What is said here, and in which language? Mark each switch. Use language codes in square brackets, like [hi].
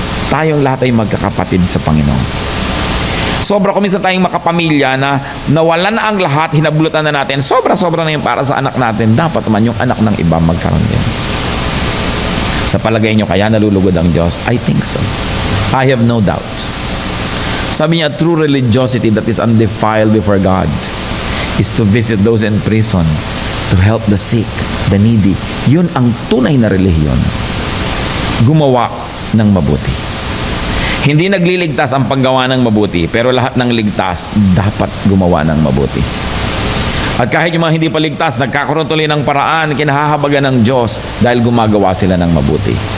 [tl] Tayong lahat ay magkakapatid sa Panginoon. Sobra kung minsan tayong makapamilya na nawalan na ang lahat, hinabulutan na natin, sobra-sobra na yung para sa anak natin. Dapat naman yung anak ng iba magkaroon din. Sa palagay nyo kaya nalulugod ang Diyos? [en] I think so. I have no doubt. [tl] Sabi niya, [en] true religiosity that is undefiled before God is to visit those in prison, to help the sick, the needy. [tl] Yun ang tunay na relihiyon. Gumawa ng mabuti. Hindi nagliligtas ang paggawa ng mabuti, pero lahat ng ligtas dapat gumawa ng mabuti. At kahit yung mga hindi pa ligtas, nagkakaroon tuloy ng paraan, kinahahabagan ng Diyos dahil gumagawa sila ng mabuti.